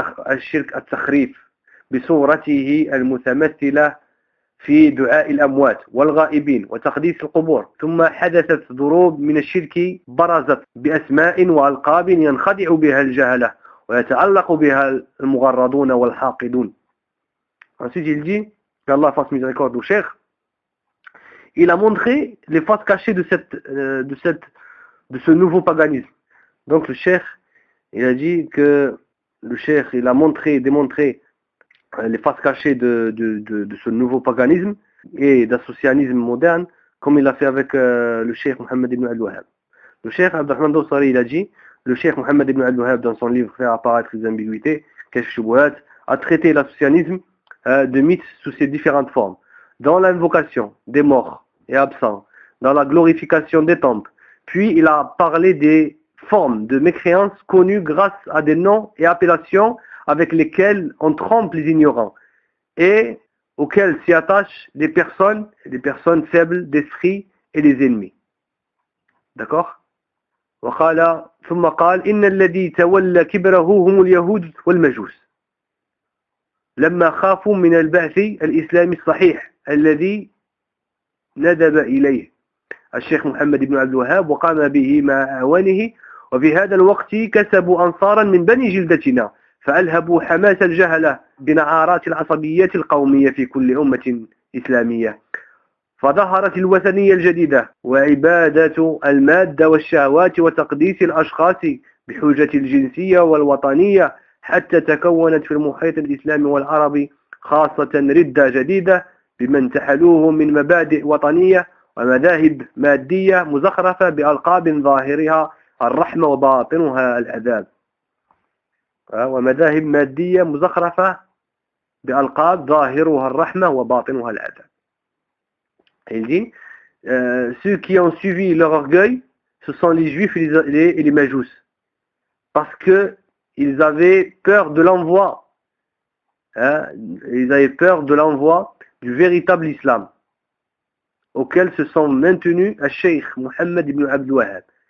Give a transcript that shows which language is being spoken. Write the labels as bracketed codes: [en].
[ar] الشرك التخريف بصورته المتمثلة في دعاء الأموات والغائبين وتقديس القبور، ثم حدثت ضروب من الشرك برزت بأسماء وألقاب ينخدع بها الجهلة ويتعلق بها المغرضون والحاقدون. [fr] Ensuite il dit, que Allah fasse miséricorde au Cheikh, il a montré les faces cachées de ce nouveau paganisme. Donc le Cheikh, il a dit que le Cheikh, il a montré, démontré les faces cachées de ce nouveau paganisme et d'associanisme moderne, comme il l'a fait avec le Cheikh Mohammed ibn al-Wahhab. Le Cheikh Abdelrahman Dossari, il a dit, le Cheikh Mohammed ibn al-Wahhab, dans son livre Faire apparaître les ambiguïtés, Kashf Shubuhat, a traité l'associanisme de mythe sous ses différentes formes. Dans l'invocation des morts et absents, dans la glorification des temples, puis il a parlé des formes de mécréance connues grâce à des noms et appellations avec lesquels on trompe les ignorants et auxquels s'y attachent des personnes faibles d'esprit et des ennemis. D'accord? [ar] وَقَالَ ثُمَّ قَالَ إِنَّ الَّذِي تَوَلَّ كِبْرَهُ هُمُ الْيَهُودُ وَالْمَجُوسُ لَمَّا خَافُوا مِنَ الْبَعْثِ الْإِسْلَامِ الصَّحِيحِ الَّذِي نَدَبَ إِلَيْهِ الشيخ محمد بن عبد الوهاب وقام به مع أعوانه وفي هذا الوقت كسبوا أنصارا من بني جلدتنا فألهبوا حماس الجهلة بنعارات العصبيات القومية في كل أمة إسلامية فظهرت الوثنية الجديدة وعبادة المادة والشهوات وتقديس الأشخاص بحجة الجنسية والوطنية حتى تكونت في المحيط الإسلامي والعربي خاصة ردة جديدة بمن تحلوه من مبادئ وطنية ومذاهب مادية مزخرفة بألقاب ظاهرها الرحمة وباطنها العذاب ومذاهب مادية مزخرفة بألقاب ظاهرها الرحمة وباطنها العذاب. [fr] Il dit, ceux qui ont suivi leur orgueil, ce sont les juifs et les majus. Parce que ils avaient peur de l'envoi. Ils avaient peur de l'envoi du véritable islam, auquel se sont maintenus à Sheikh Mohammed ibn Abd al-Wahhab.